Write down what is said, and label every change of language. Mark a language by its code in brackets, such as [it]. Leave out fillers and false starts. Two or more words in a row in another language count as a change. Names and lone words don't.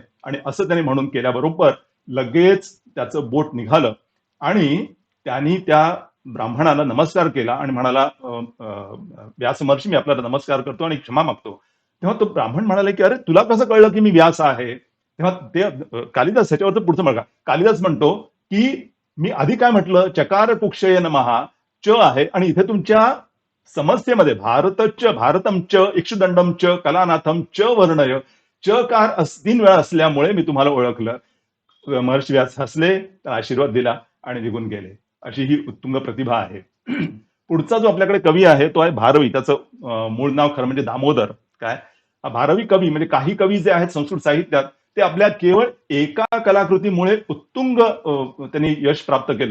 [mr] आणि असं त्याने म्हणून केल्याबरोबर लगेच त्याचं बोट निघालं आणि त्यांनी त्या ब्राह्मणाला नमस्कार केला आणि म्हणाला व्यास महर्षी मी आपल्याला नमस्कार करतो आणि क्षमा मागतो. तेव्हा तो ब्राह्मण म्हणाला की अरे तुला कसं कळलं की मी व्यास आहे? तेव्हा ते कालिदास ह्याच्यावरचं पुढचं बघा. कालिदास म्हणतो की मी आधी काय म्हटलं, [sa] चकार कुक्षय नमः च [mr] आहे आणि इथे तुमच्या समस्येमध्ये भारतच, [sa] भारतम च, इक्षुदंडम च, कलानाथम च वर्णय, [mr] चकार 3 वेळा असल्यामुळे मी तुम्हाला ओळखलं. महर्षी व्यास हसले, आशीर्वाद दिला आणि निघून गेले. अशी ही उत्तुंग प्रतिभा आहे. पुढचा जो आपल्याकडे कवी आहे तो आहे भारवी. त्याचं मूळ नाव खरं म्हणजे दामोदर. काय भारवी कवी म्हणजे काही कवी जे आहेत संस्कृत साहित्यात ते आपल्या केवळ एका कलाकृतीमुळे उत्तुंग त्यांनी यश प्राप्त केलं.